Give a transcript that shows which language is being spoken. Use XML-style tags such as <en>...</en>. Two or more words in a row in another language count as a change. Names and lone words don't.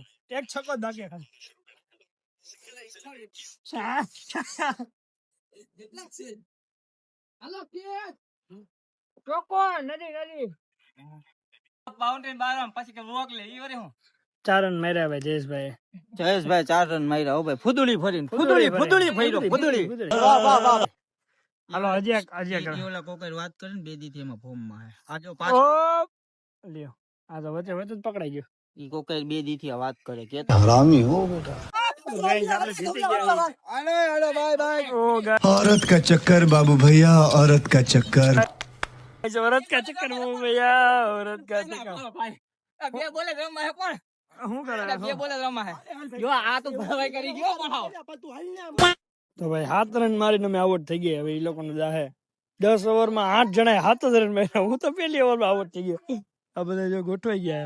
<gu>એક છક્કો જ બાકી ખાલી. ચાર રન માર્યા ભાઈ જયેશભાઈ. જયેશભાઈ 4 રન માર્યા. હો ભાઈ ફુદુડી ફરીને ફુદુડી. હાલો હજી એક ઓલા કોકર વાત કરે ને 2 દી થી એમાં ફોર્મ માં આ જો ઓ પાછો લ્યો આ તો વચ્ચે જ પકડાઈ ગયો. ઈ કોકર 2 દી થી વાત કરે કે</gu> <hi>हरामी हो बेटा.</hi> <gu>ગાઈસ આપણે જીતી ગયા. હાલો બાય ઓ ગાઈસ</gu> <hi>औरत का चक्कर बाबू भैया औरत का चक्कर औरत का चक्कर में भैया औरत का चक्कर.</hi> <gu>બે બોલે રમવા હે કોણ? શું કરે? બે બોલે રમવા હે. જો આ તો ભરવાઈ કરી ગયો બનાવ. તો ભાઈ 7 રન મારીને અમે આઉટ થઈ ગયા. હવે એ લોકોને જાહે 10 ઓવરમાં 8 જણાએ 7 જ રન માર્યા. હું તો પહેલી ઓવરમાં આઉટ થઈ ગયો. આ બધા જો ગોઠવાઈ ગયા.</gu>